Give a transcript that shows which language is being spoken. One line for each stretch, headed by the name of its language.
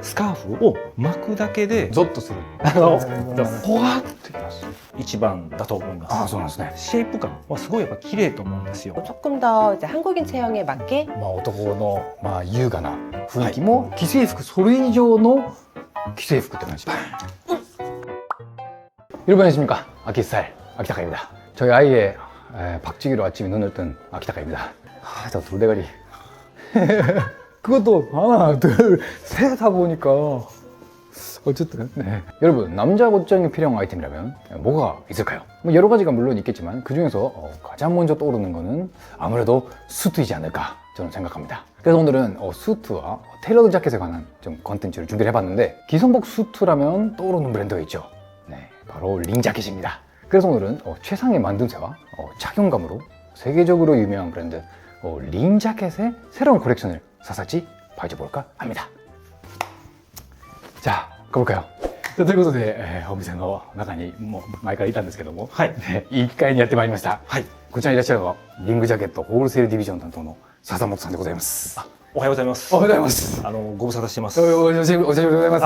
Japanese: スカーフを巻くだけでゾッとする。ほわってきます。一番だと思います。ああ、そうなんですね。シェイプ感はすごいやっぱ綺麗と思うんですよ。
Korean: 조금 더 이제 한국인 체형에 맞게
Japanese: まあ男のまあ優雅な雰囲気も既製服それ以上の既製服って感じ。
Korean: 여러분 안녕하십니까? 아키스타일 아키타카입니다. 저희 아이의 박치기로 아침에 눈을 뜬 아키타카입니다. 아, 저 돌대가리. 그것도 하나, 둘, 셋 하다 보니까 어쨌든 네. 여러분 남자 옷장에 필요한 아이템이라면 뭐가 있을까요? 뭐 여러 가지가 물론 있겠지만 그 중에서 가장 먼저 떠오르는 거는 아무래도 수트이지 않을까 저는 생각합니다. 그래서 오늘은 수트와 테일러드 자켓에 관한 좀 컨텐츠를 준비를 해봤는데 기성복 수트라면 떠오르는 브랜드가 있죠. 네, 바로 링자켓입니다. 그래서 오늘은 최상의 만듦새와 착용감으로 세계적으로 유명한 브랜드 링자켓의 새로운 콜렉션을 샅샅이 파헤쳐볼까 합니다. 자, 가볼까요?
Japanese: ということで、お店の中にもう前からいたんですけども、はい、 1階にやってまいりました。はい、こちらにいらっしゃるのはリングジャケットホールセールディビジョン担当の笹本さんでございます。おはようございます。おはようございます。ご無沙汰してます。お久しぶりでございます。